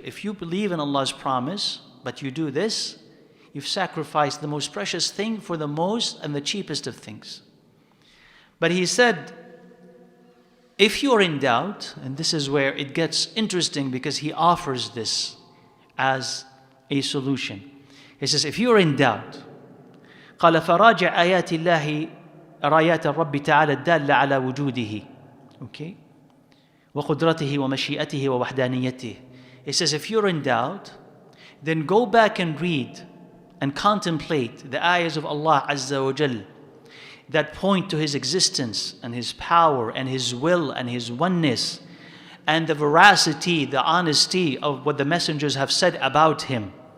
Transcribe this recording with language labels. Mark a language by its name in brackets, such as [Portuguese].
[English] If you believe in Allah's promise, but you do this, you've sacrificed the most precious thing for the most and the cheapest of things. But he said, if you're in doubt, and this is where it gets interesting because he offers this as a solution. He says, if you're in doubt, [Arabic] قال فراجع آيات الله آيات الرب تعالى الدالة على وجوده. [English] Okay? [Arabic] وقدرته ومشيئته ووحدانيته. [English] He says, if you're in doubt, then go back and read and contemplate the ayahs of Allah Azza wa Jal that point to His existence and His power and His will and His oneness and the veracity, the honesty of what the messengers have said about Him.